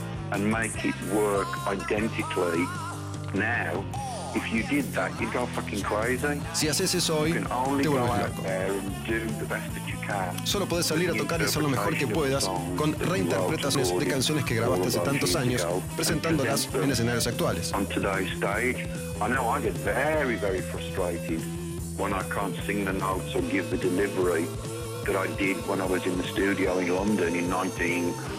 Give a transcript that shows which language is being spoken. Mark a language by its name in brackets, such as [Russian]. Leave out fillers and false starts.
[English] And make it work identically now. If you did that, you'd go fucking crazy. [Spanish] Si haces eso hoy, te vuelves loco. Solo podés salir a tocar y hacer lo mejor que puedas con reinterpretaciones de canciones que grabaste hace tantos años, presentándolas en escenarios actuales. [English] On today's stage, I know I get very, very frustrated when I can't sing the notes or give the delivery that I did when I was in the studio in London in 1978.